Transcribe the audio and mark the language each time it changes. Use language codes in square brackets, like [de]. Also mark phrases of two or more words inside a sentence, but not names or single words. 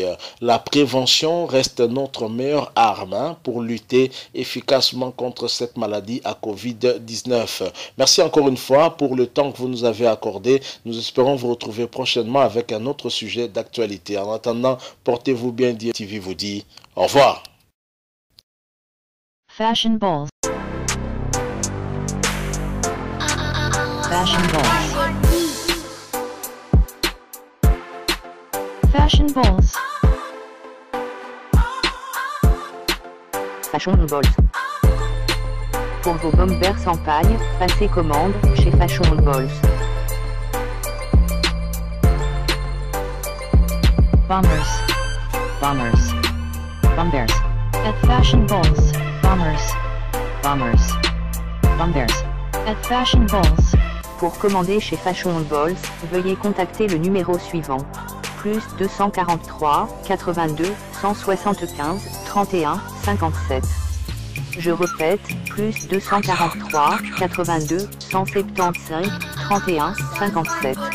[fr] La prévention reste notre meilleure arme pour lutter efficacement contre cette maladie à Covid-19. Merci encore une fois pour le temps que vous nous avez accordé. Nous espérons vous retrouver prochainement avec un autre sujet d'actualité. En attendant, portez-vous bien. DMTV vous dit au revoir. Fashion balls. Fashion balls. Fashion balls. Fashion balls. Pour vos bombers en paille, passez commande chez Fashion balls. Bombers. Bombers. Bombers. At Fashion balls. Bombers. Bombers. Bombers. At Fashion balls. Pour commander chez Fashion balls, veuillez contacter le numéro suivant. Plus 243 82 175 31 57. Je répète, plus 243 82 175 31 57.